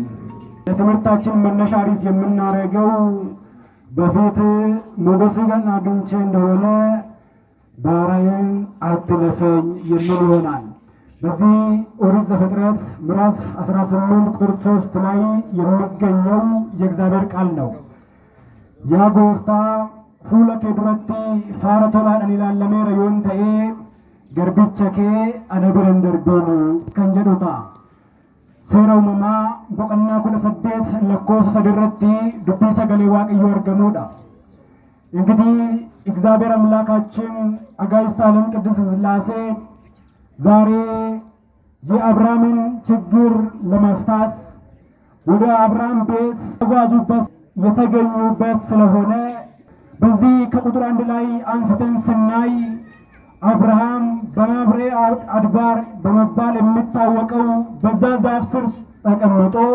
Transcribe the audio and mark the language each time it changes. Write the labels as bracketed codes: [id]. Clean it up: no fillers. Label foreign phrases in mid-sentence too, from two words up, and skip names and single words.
[am] ለትምህርታችን መነሻ ርዕስ የምናደርገው በፊት ሞገስን አግኝቼ እንደሆነ ባሪያህን አትለፈኝ የሚል ይሆናል። በዚህ ኦሪት ዘፍጥረት ምዕራፍ 18 ቁጥር 3 ላይ የሚገኘው የእግዚአብሔር ቃል ነው። [om] yaa gooftaa fuula kee duratti faara tolaadhaan ilaallameera yoon ta'e garbicha kee ana bira hin darbiin kan jedhu ta'a. Seera uumamaa boqonnaa 18 lakkoofsa 3 irratti dubbii sagalee waaqayyoo argamuudha. [am] እንግዲህ እግዚአብሔር አምላካችን አጋዕዝተ ዓለም ቅድስት ሥላሴ ዛሬ የአብርሃምን ችግር ለመፍታት ወደ አብርሃም ቤት ተጓዙበት የተገኙበት ስለሆነ በዚህ ከቁጥር 1 ላይ አንስተን ስናይ አብርሃም በማምሬ አድባር በመባል የሚታወቀው በዛ ዛፍ ስር ተቀምጦ